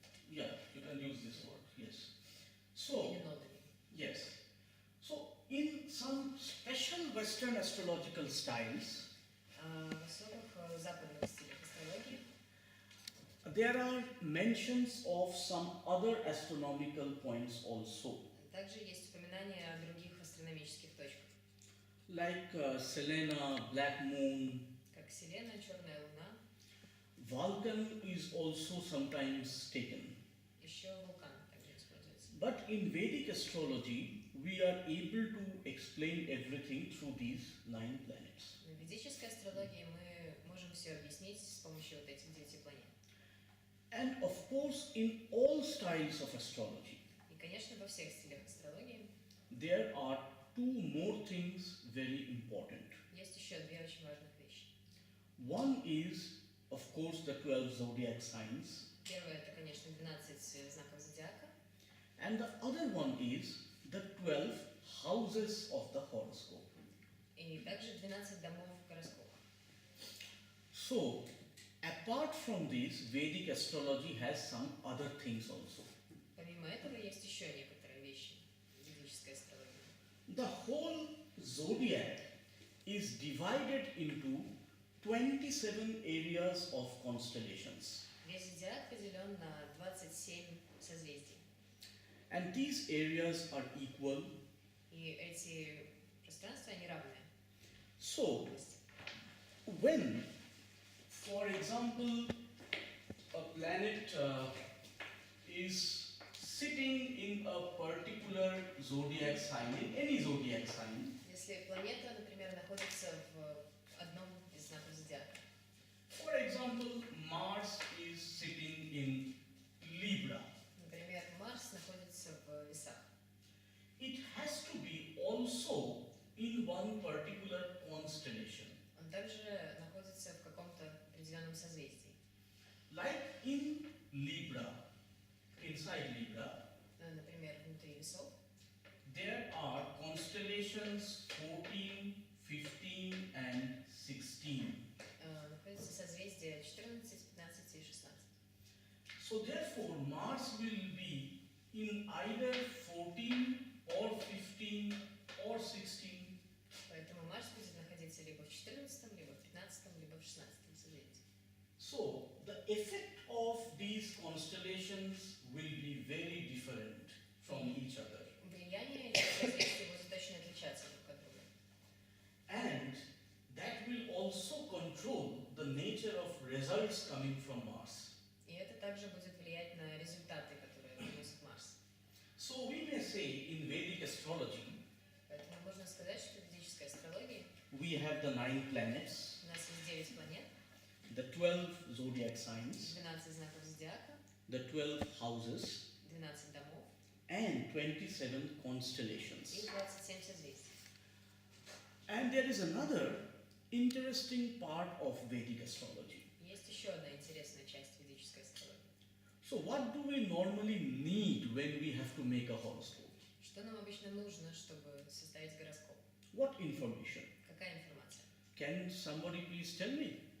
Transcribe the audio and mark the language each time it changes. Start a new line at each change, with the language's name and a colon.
English: Yeah, you can use this word. Yes. So,
Russian: Или нодами.
English: yes. So, in some special Western astrological styles,
Russian: В особых западных стилях астрологии
English: there are mentions of some other astronomical points also,
Russian: также есть упоминания о других астрономических точках,
English: like Selena, Black Moon.
Russian: как Селена, Черная Луна,
English: Vulcan is also sometimes taken.
Russian: еще вулкан также используется.
English: But in Vedic astrology, we are able to explain everything through these 9 planets.
Russian: В ведической астрологии мы можем все объяснить с помощью вот этих 9 планет.
English: And of course, in all styles of astrology,
Russian: И, конечно, во всех стилях астрологии
English: there are two more things very important.
Russian: есть еще две очень важных вещи.
English: One is, of course, the 12 zodiac signs,
Russian: Первое это, конечно, 12 знаков зодиака,
English: and the other one is the 12 houses of the horoscope.
Russian: и также 12 домов гороскопа.
English: So, apart from this, Vedic astrology has some other things also.
Russian: Помимо этого есть еще некоторые вещи в ведической астрологии.
English: The whole zodiac is divided into 27 areas of constellations.
Russian: Весь зодиак поделен на 27 созвездий.
English: And these areas are equal.
Russian: И эти пространства, они равные.
English: So, when, for example, a planet is sitting in a particular zodiac sign, in any zodiac sign,
Russian: Если планета, например, находится в одном из знаков зодиака,
English: for example, Mars is sitting in Libra,
Russian: например, Марс находится в весах,
English: it has to be also in one particular constellation.
Russian: он также находится в каком-то определенном созвездии.
English: Like in Libra, inside Libra,
Russian: Например, внутри весов
English: there are constellations 14, 15 and 16.
Russian: находится созвездие 14, 15 и 16.
English: So therefore Mars will be in either 14 or 15 or 16.
Russian: Поэтому Марс будет находиться либо в 14, либо в 15, либо в 16 созвездии.
English: So the effect of these constellations will be very different from each other.
Russian: Влияние этих созвездий будет точно отличаться друг от друга.
English: And that will also control the nature of results coming from Mars.
Russian: И это также будет влиять на результаты, которые приносит Марс.
English: So we may say in Vedic astrology,
Russian: Поэтому можно сказать, что в ведической астрологии
English: we have the 9 planets,
Russian: у нас есть 9 планет,
English: the 12 zodiac signs,
Russian: 12 знаков зодиака,
English: the 12 houses,
Russian: 12 домов
English: and 27
Russian: и
English: constellations.
Russian: 27 созвездий.
English: And there is another interesting part of Vedic astrology.
Russian: Есть еще одна интересная часть ведической астрологии.
English: So what do we normally need when we have to make a horoscope?
Russian: Что нам обычно нужно, чтобы составить гороскоп?
English: What information?
Russian: Какая информация?
English: Can somebody please tell me?